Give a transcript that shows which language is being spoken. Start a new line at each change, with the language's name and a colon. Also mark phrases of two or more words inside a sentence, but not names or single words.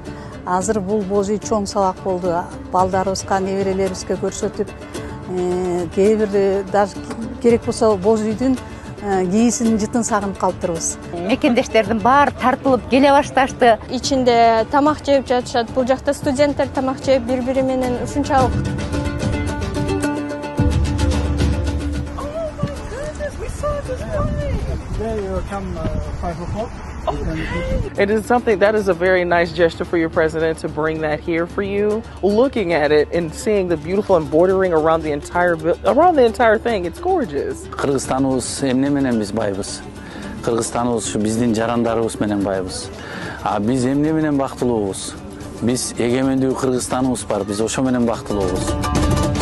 Kyrgyz: Азыр бул бозуй чоң сабак болду. Балдарыбызга, неберелерибизге көрсөтүп, кээ бир даже керек болсо бозуйдун кийисинин жытын сагынып калыптырбыз. Мекендештердин баары тартылып келе башташты. Ичинде тамак жеп жатышат. Бул жакта студенттер тамак жеп бири-бири менен ушунчалык.
English: It is something that is a very nice gesture for your president to bring that here for you. Looking at it and seeing the beautiful embroidering around the entire thing, it's gorgeous.
Kyrgyz: Кыргызстаныбыз эмне менен биз байбыз. Кыргызстаныбыз ушу биздин жарандарыбыз менен байбыз. Биз эмне менен бактылуубуз. Биз эгемендүү Кыргызстаныбыз бар, биз ошо менен бактылуубуз.